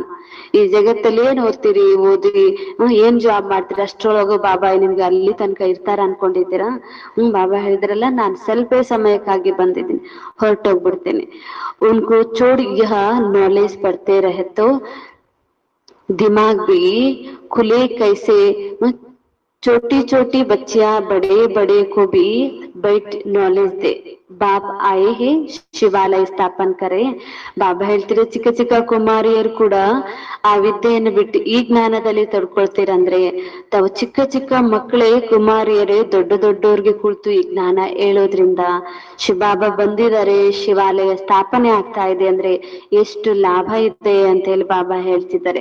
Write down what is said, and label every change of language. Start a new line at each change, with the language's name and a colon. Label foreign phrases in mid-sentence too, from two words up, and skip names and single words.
Kannada: ಈ ಜಗತ್ತಲ್ಲಿ ಏನ್ ಓದ್ತೀರಿ, ಓದಿ ಏನ್ ಜಾಬ್ ಮಾಡ್ತೀರಾ, ಅಷ್ಟ್ರೊಳಗು ಬಾಬಾ ನಿಮ್ಗೆ ಅಲ್ಲಿ ತನಕ ಇರ್ತಾರ ಅನ್ಕೊಂಡಿದ್ದೀರಾ? ಬಾಬಾ ಹೇಳಿದ್ರಲ್ಲ, ನಾನ್ ಸ್ವಲ್ಪ ಸಮಯಕ್ಕಾಗಿ ಬಂದಿದ್ದೀನಿ, ಹೊರಟೋಗ್ಬಿಡ್ತೇನೆ.
Hindi: उनको छोड़ यह नॉलेज पढ़ते रहे तो दिमाग भी खुले कैसे. छोटी छोटी बच्चियां बड़े बड़े को भी बैठ नॉलेज दे. बाब आये है शिवालय स्थापन करे.
Kannada: ಬಾಬಾ ಹೇಳ್ತಿರೋ ಚಿಕ್ಕ ಚಿಕ್ಕ ಕುಮಾರಿಯರು ಕೂಡ ಆ ವಿದ್ಯೆಯನ್ನು ಬಿಟ್ಟು ಈ ಜ್ಞಾನದಲ್ಲಿ ತೊಡ್ಕೊಳ್ತೀರಂದ್ರೆ, ತಾವು ಚಿಕ್ಕ ಚಿಕ್ಕ ಮಕ್ಕಳೇ ಕುಮಾರಿಯರೇ ದೊಡ್ಡ ದೊಡ್ಡವ್ರಿಗೆ ಕುಳಿತು ಈ ಜ್ಞಾನ ಹೇಳೋದ್ರಿಂದ ಶಿವಬಾಬಾ ಬಂದಿದ್ದಾರೆ, ಶಿವಾಲಯ ಸ್ಥಾಪನೆ ಆಗ್ತಾ ಇದೆ ಅಂದ್ರೆ ಎಷ್ಟು ಲಾಭ ಇದೆ ಅಂತ ಹೇಳಿ ಬಾಬಾ ಹೇಳ್ತಿದ್ದಾರೆ.